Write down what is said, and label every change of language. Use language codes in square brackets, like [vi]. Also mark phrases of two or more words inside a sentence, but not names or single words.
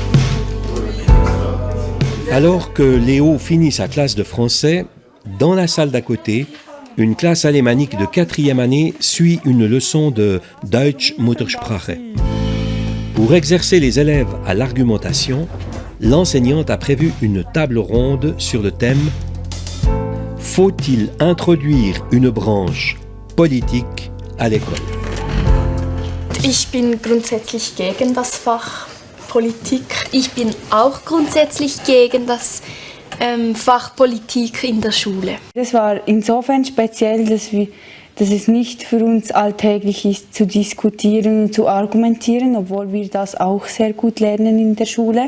[fr] Alors que Léo finit sa classe de français, dans la salle d'à côté, une classe alémanique de 4e année suit une leçon de [de] Deutsch Muttersprache. [fr] Pour exercer les élèves à l'argumentation, l'enseignante a prévu une table ronde sur le thème « Faut-il introduire une branche politique à l'école ?» [de] Ich bin grundsätzlich gegen das Fach Politik. Ich bin auch grundsätzlich gegen das Fach Politik in der Schule. Das war insofern speziell, dass es nicht für uns alltäglich ist, zu diskutieren und zu argumentieren, obwohl wir das auch sehr gut lernen in der Schule.